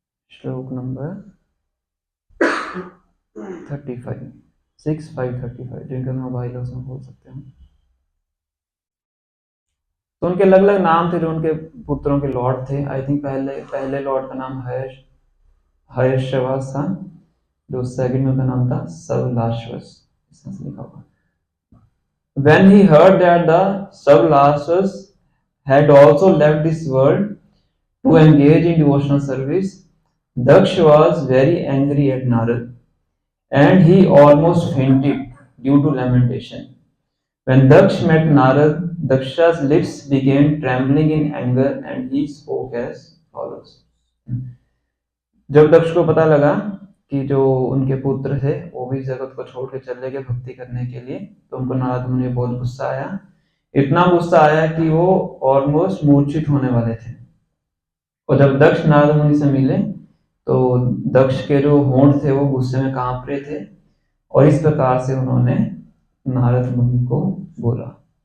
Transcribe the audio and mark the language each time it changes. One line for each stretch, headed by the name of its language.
Hindi: श्लोक नंबर 35, 6535, जिनका मोबाइल है उसमें बोल सकते हैं। तो उनके अलग अलग नाम थे, जो उनके पुत्रों के लॉर्ड थे। आई थिंक पहले लॉर्ड का नाम हर्षवास था, जो सेकंड में का नाम था सबलाश्वस, इसमें लिखा हुआ।
English: When he heard that the Savlasas had also left this world to engage in devotional service, Daksha was very angry at Narad, and he almost fainted due to lamentation. When Daksh met Narad, Daksha's lips began trembling in anger, and he spoke as follows.
Hindi: जब दक्ष को पता लगा कि जो उनके पुत्र थे वो भी जगत को छोड़ के चले गए भक्ति करने के लिए, तो उनको नारद मुनि बहुत गुस्सा आया। इतना गुस्सा आया कि वो ऑलमोस्ट मूर्छित होने वाले थे। और जब दक्ष नारद मुनि से मिले तो दक्ष के जो होंठ थे वो गुस्से में कांप रहे थे, और इस प्रकार से उन्होंने नारद मुनि को बोला।